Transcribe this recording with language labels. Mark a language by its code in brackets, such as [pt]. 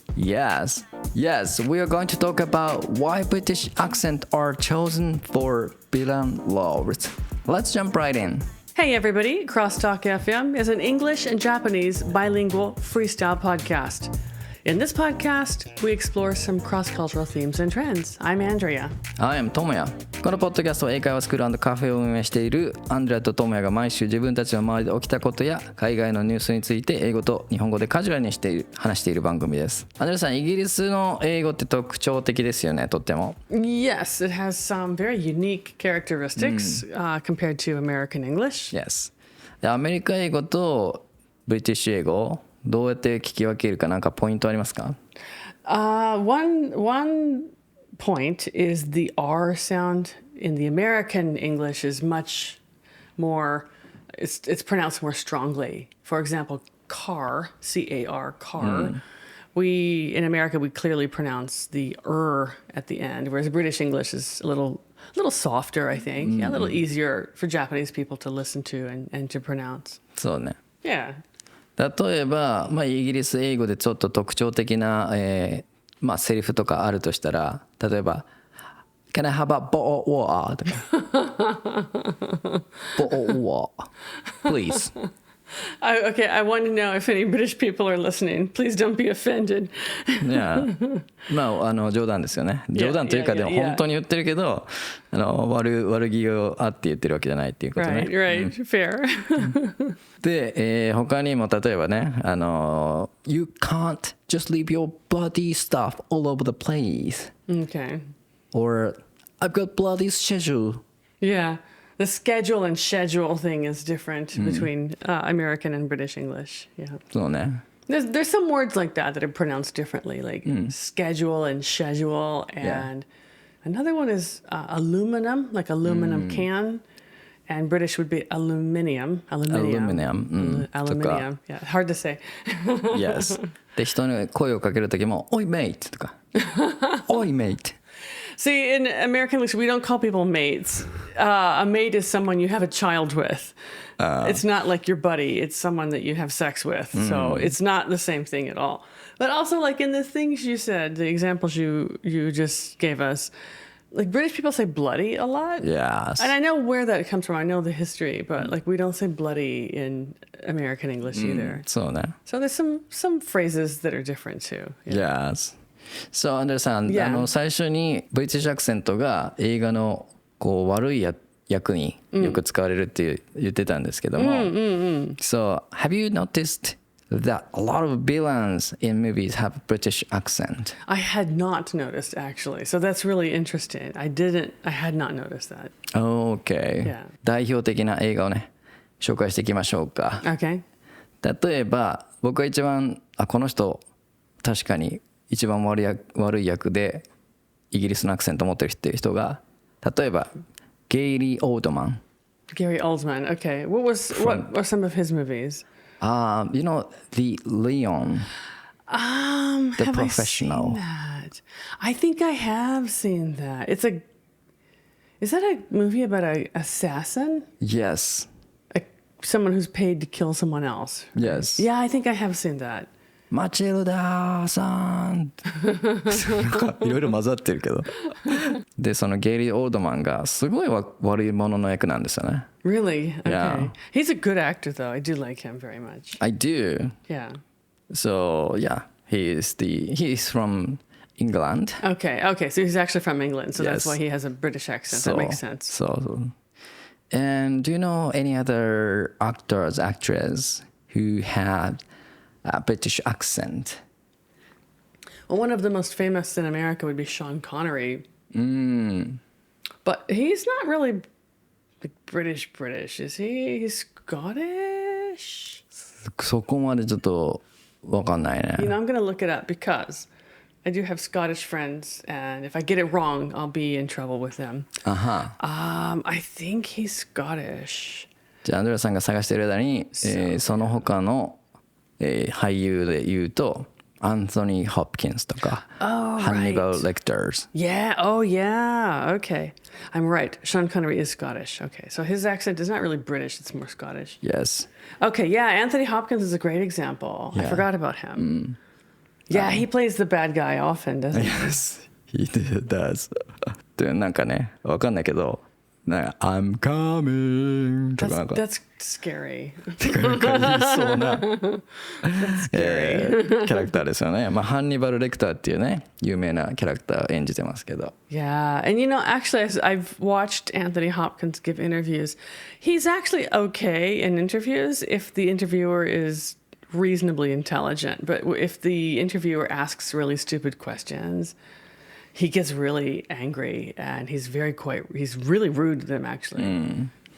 [en] Yes, we are going to talk about why British accents are chosen for villain roles. Let's jump right in. Hey everybody, CrossTalk FM is an English and Japanese bilingual freestyle podcast. In this podcast, we explore some cross-cultural themes and trends. I'm Andrea. I am Tomoya. [ja] このポッドキャストは英会話スクール&カフェを運営しているアンドレアとトモヤが毎週自分たちの周りで起きたことや海外のニュースについて英語と日本語でカジュアルに話している番組です。アンドレアさん、イギリスの英語って特徴的ですよね、とっても。 [en] Yes, it has some very unique characteristics compared to American English. Yes. [ja] でアメリカ英語とブリティッシュ英語どうやって聞き分けるかなんかポイントありますか [en] ？One point is the R sound in the American English is much more, it's pronounced more strongly. For example, car, C-A-R, car. In America, we clearly pronounce the at the end, whereas British English is a little softer, I think. Yeah, a little easier for Japanese people to listen to and to pronounce. [ja] そうね。 [en] Yeah. [ja] 例えば、イギリス英語でちょっと特徴的な、セリフとかあるとしたら、例えば [en] Can I have a bottle of water? [ja] とか [en] bottle of water, please. Okay, I want to know if any British people are listening. Please don't be offended. [ja] いや、冗談ですよね。冗談というかでも本当に言ってるけど、悪気をあって言ってるわけじゃないっていうことね。 [en] Right, fair. [ja] で、他にも例えばね、 [en] You can't just leave your bloody stuff all over the place. Okay. Or I've got bloody schedule. Yeah. The schedule and schedule thing is different between American and British English. Yeah. [ja] そうね。 [en] There's some words like that are pronounced differently, like schedule and schedule. And another one is aluminum, like aluminum can. And British would be aluminium. Aluminium. Yeah, hard to say. Yes. [ja] で、人に声をかけるときも、 [en] Oi, mate! [ja] とか。 [en] Oi, mate! See, in American English, we don't call people mates. A mate is someone you have a child with. It's not like your buddy. It's someone that you have sex with. So it's not the same thing at all. But also, like in the things you said, the examples you just gave us, like British people say bloody a lot. Yes. And I know where that comes from. I know the history, but like we don't say bloody in American English either. [ja] そうね。 [en] So there's some phrases that are different too. Yes. [ja] そう、アンドレさん、最初にブリティッシュアクセントが映画の悪い役によく使われるって言ってたんですけども、 [en] So, have you noticed that a lot of villains in movies have British accent? I had not noticed actually. So that's really interesting. I had not noticed that. Okay. Yeah. [ja] 代表的な映画をね、紹介していきましょうか。 [en] Okay. [ja] 例えば、僕が一番、この人、確かに一番悪い役でイギリスのアクセントを持ってるっていう人が、例えばゲイリー・オールドマン。 [en] Gary Oldman. Okay. What are some of his movies? You know, The Leon. The have Professional. I seen that? I think I have seen that. Is that a movie about an assassin? Yes. Someone who's paid to kill someone else. Yes. Yeah, I think I have seen that. [ja] マチルダさんなんかいろいろ混ざってるけどでそのゲイリー・オールドマンがすごい悪い者の役なんですよね [en] Really? Okay. Yeah. He's a good actor though. I do like him very much. I do. Yeah. So yeah, he's from England. Okay, so he's actually from England, so that's why he has a British accent. That makes sense. So. And do you know any other actors, actress who had a British accent? Well, one of the most famous in America would be Sean Connery. But he's not really like British, is he? He's Scottish? [ja] そこまでちょっとわかんないね。 [en] I'm going to look it up because I do have Scottish friends, and if I get it wrong, I'll be in trouble with them. I think he's Scottish. [ja] じゃあアンドレアさんが探している間に、その他の、俳優で言うとアンソニー・ホプキンスとか、ハンニバル・レクターズ。 [en] Yeah, oh yeah, okay. I'm right. Sean Connery is Scottish. Okay, so his accent is not really British, it's more Scottish. Yes. Okay, yeah, Anthony Hopkins is a great example. I forgot about him. Yeah, he plays the bad guy often, doesn't he? Yes, he does. [ja] でなんかね、わかんないけど、なんか [en] I'm coming [ja] とかなんか [en] That's scary. [ja] なんか言いそうな、 [en] Scary. [ja] キャラクターですよね。まあハンニバル・レクターっていうね、有名なキャラクターを演じてますけど。 [en] Yeah, and you know, actually, I've watched Anthony Hopkins give interviews. He's actually okay in interviews if the interviewer is reasonably intelligent. But if the interviewer asks really stupid questions, he gets really angry and he's really rude to them, actually.